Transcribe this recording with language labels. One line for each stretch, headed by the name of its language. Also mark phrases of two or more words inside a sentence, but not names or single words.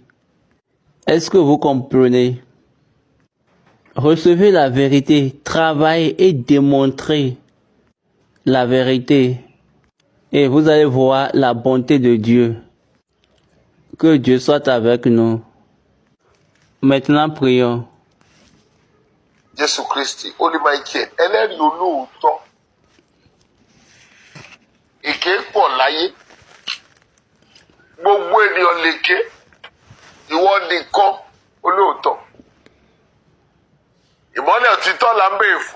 French: Est-ce que vous comprenez? Recevez la vérité, travaillez et démontrez la vérité. Et vous allez voir la bonté de Dieu. Que Dieu soit avec nous. Maintenant, prions.
Yoruba: Jésù Kristi, ó ní Michael, ẹlẹ́rìí olóòótọ́. Èké pọ̀ láyé. Gbogbo ènìyàn lèké. Ìwọ nìkan olóòótọ́. Ìmọ́lẹ̀ òtítọ́ là ń béèrè fún.